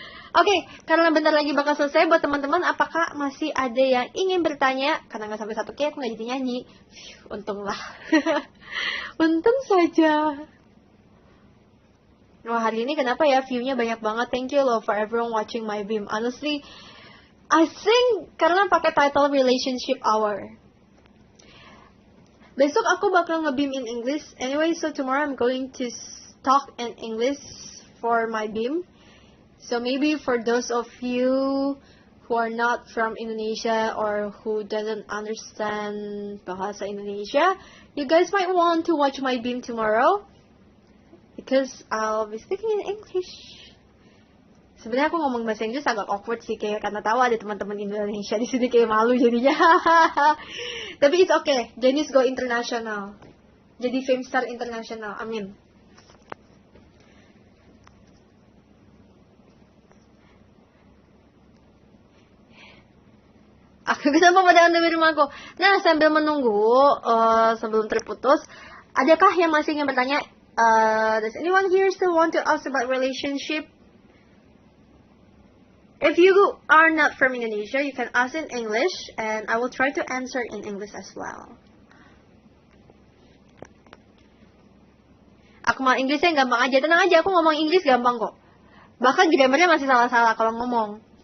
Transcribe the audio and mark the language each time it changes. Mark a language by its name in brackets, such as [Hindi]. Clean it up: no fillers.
[Indonesian] Oke, karena bentar lagi bakal selesai, buat teman-teman, apakah masih ada yang ingin bertanya? Karena nggak sampai 1K, aku nggak jadi nyanyi. Untunglah. Untung saja. Wah, hari ini kenapa ya view-nya banyak banget? [English] Thank you loh for everyone watching my beam. Honestly, I think [Indonesian] karena pakai title [English] Relationship Hour. [Indonesian] Besok aku bakal nge-beam [English] in English. Anyway, so tomorrow I'm going to talk in English for my beam. So maybe for those of you who are not from Indonesia or who doesn't understand bahasa Indonesia, you guys might want to watch my beam tomorrow because I'll be speaking in English. [Indonesian] Sebenarnya aku ngomong bahasa Inggris agak awkward sih, kayak karena tahu ada teman-teman Indonesia di sini, kayak malu jadinya. Tapi [English] it's okay, Janice go international. [Indonesian] Jadi fame star international, amin. Aku kenapa pada anda di rumahku? Nah, sambil menunggu sebelum terputus, adakah yang masih ingin bertanya? [English] Does anyone here still want to ask about relationship? If you are not from Indonesia, you can ask in English, and I will try to answer in English as well. [Indonesian] Aku mau Inggrisnya gampang aja, tenang aja, aku ngomong Inggris gampang kok. Bahkan grammarnya masih salah-salah kalau ngomong.